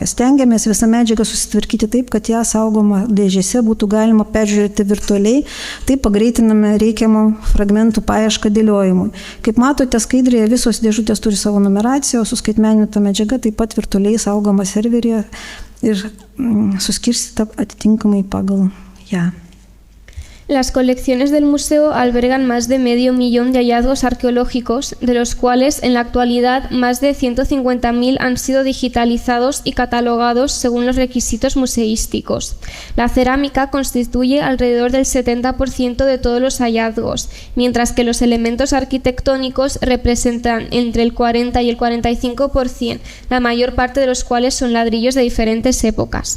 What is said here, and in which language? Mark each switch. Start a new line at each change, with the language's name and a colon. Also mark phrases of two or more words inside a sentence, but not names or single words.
Lithuanian: Stengiamės visą medžiagą susitvarkyti taip, kad ją saugoma dėžėse būtų galima peržiūrėti virtualiai, taip pagreitiname reikiamą fragmentų paiešką dėliojimui. Kaip matote, skaidrėje visos dėžutės turi savo numeraciją, o suskaitmeninta medžiaga taip pat virtualiai saugoma serveryje ir suskirstyta atitinkamai pagal ją.
Spanish: Las colecciones del museo albergan más de 500.000 de hallazgos arqueológicos, de los cuales en la actualidad más de 150.000 han sido digitalizados y catalogados según los requisitos museísticos. La cerámica constituye alrededor del 70% de todos los hallazgos, mientras que los elementos arquitectónicos representan entre el 40 y el 45%, la mayor parte de los cuales son ladrillos de diferentes épocas.